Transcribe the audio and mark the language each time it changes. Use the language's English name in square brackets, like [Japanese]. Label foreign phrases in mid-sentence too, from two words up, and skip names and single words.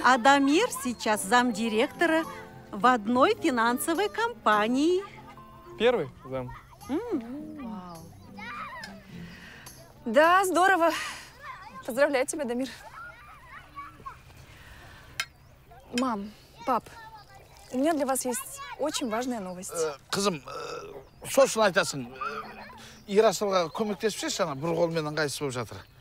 [Russian] А Дамир сейчас замдиректора в одной финансовой компании. Первый зам? Вау. Да, здорово. Поздравляю тебя, Дамир. Мам, пап, у меня для вас есть очень важная новость. [Kazakh] Қызым, сосын айтасың. Ерасылға көмектеспеші, ана бір қолмен ыңғайсыз болып жатыр.